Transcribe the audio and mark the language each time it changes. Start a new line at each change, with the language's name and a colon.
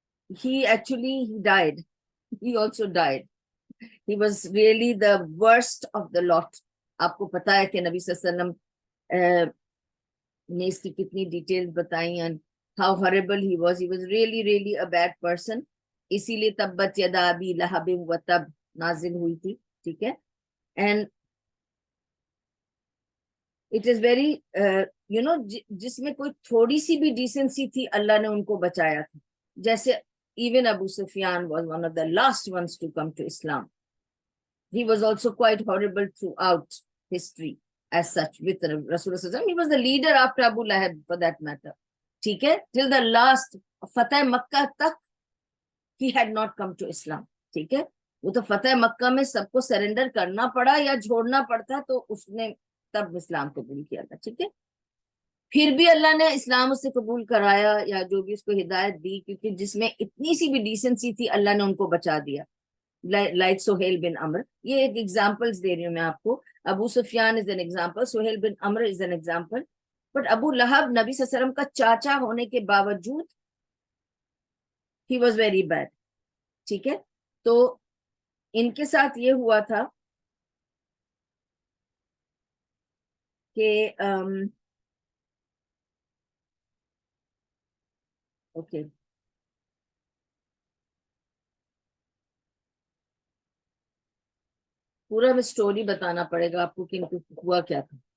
English: he actually he died, he also died, he was really the worst of the lot۔
Urdu: آپ کو پتا ہے کہ نبی صلی اللہ علیہ وسلم نے اس کی کتنی ڈیٹیل بتائی ہیں،
English: how horrible he was really really a bad person۔
Urdu: اسی لیے تبت یدا ابی لہب وتب نازل ہوئی تھی، ٹھیک ہے؟ اینڈ
English: it is very
Urdu: جس میں کوئی تھوڑی سی بھی ڈیسنسی تھی اللہ نے ان کو بچایا تھا، جیسے even Abu Sufyan
English: was one of the last ones to come to Islam. He was also quite horrible throughout history as such with Rasulullah. He was the leader after Abu Lahab for that matter. ٹھیک ہے؟ till the last فتح مکہ تک he had not come to Islam.
Urdu: ٹھیک ہے؟ وہ تو فتح مکہ میں سب کو surrender کرنا پڑا یا چھوڑنا پڑتا تو اس نے تب اسلام قبول کیا تھا، ٹھیک ہے؟ پھر بھی اللہ نے اسلام اس سے قبول کرایا یا جو بھی اس کو ہدایت دی، کیونکہ جس میں اتنی سی بھی ڈیسنسی تھی اللہ نے ان کو بچا دیا۔
English: like Suhail bin Amr.
Urdu: یہ ایک examples دے رہی ہوں میں آپ کو.
English: Abu Sufyan is an example, Suhail bin Umar is an example.
Urdu: But ابو لہب نبی صلی اللہ علیہ وسلم کا چاچا ہونے کے باوجود
English: he was very bad.
Urdu: ٹھیک ہے, تو ان کے ساتھ یہ ہوا تھا کہ اوکے پورا میں اسٹوری بتانا پڑے گا آپ کو کہ ان کو ہوا کیا تھا.